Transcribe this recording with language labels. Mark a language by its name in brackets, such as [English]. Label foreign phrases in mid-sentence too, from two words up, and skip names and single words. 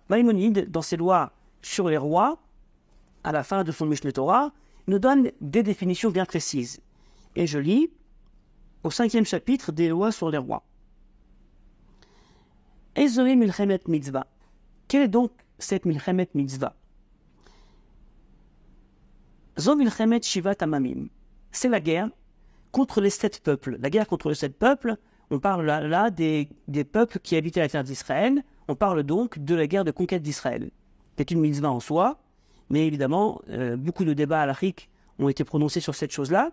[French] Maïmonide, dans ses lois sur les rois, à la fin de son Mishneh Torah, nous donne des définitions bien précises. Et je lis au 5e chapitre des lois sur les rois. [Hebrew] איזוהי מלחמת מצוה. [French] Quelle est donc cette [Hebrew] מלחמת מצוה. זו מלחמת שבעת עממים. [French] C'est la guerre contre les 7 peuples. La guerre contre les 7 peuples, on parle là des peuples qui habitaient la terre d'Israël. On parle donc de la guerre de conquête d'Israël. C'est une mitzvah en soi, mais évidemment, beaucoup de débats halachiques ont été prononcés sur cette chose-là.